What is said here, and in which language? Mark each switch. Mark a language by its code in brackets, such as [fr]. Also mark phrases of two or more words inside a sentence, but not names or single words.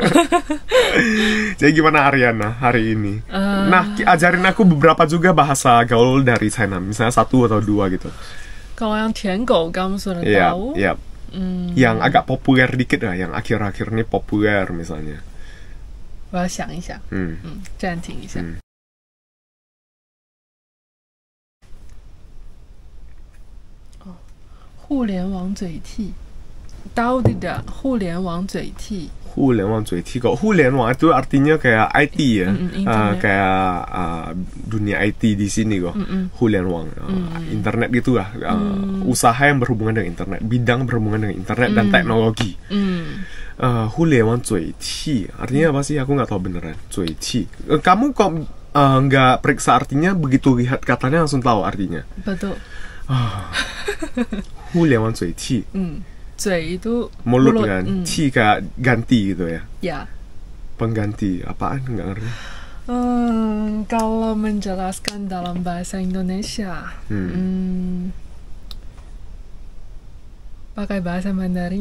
[id] Jadi gimana Ariana hari ini? Nah, ajarin aku beberapa juga bahasa gaul dari China, misalnya 1 atau 2 gitu. Kalau yang tiangkou kamu sudah tahu. Yang agak populer dikit lah, yang akhir-akhir ini populer misalnya. [zh] 我要想一想，暂停一下。互联网嘴替 ， [id] tahu tidak [zh] 互联网嘴替？互联网嘴替 [id] kok. 互联网 itu artinya kayak IT ya, kayak dunia IT di sini kok. 互联网 internet gitu lah, usaha yang berhubungan dengan internet, bidang berhubungan dengan internet dan teknologi. [zh] 互联网嘴替 [id] artinya apa sih? Aku nggak tahu beneran. [zh] 嘴替. [id] Kamu kok nggak periksa artinya, begitu lihat katanya langsung tahu artinya? Betul. [zh] 互联网嘴替. [id] 嘴 itu mulut kan, ci kayak ganti gitu ya. Ya. Pengganti apaan nggak ngerti. Kalau menjelaskan dalam bahasa Indonesia, pakai bahasa Mandarin.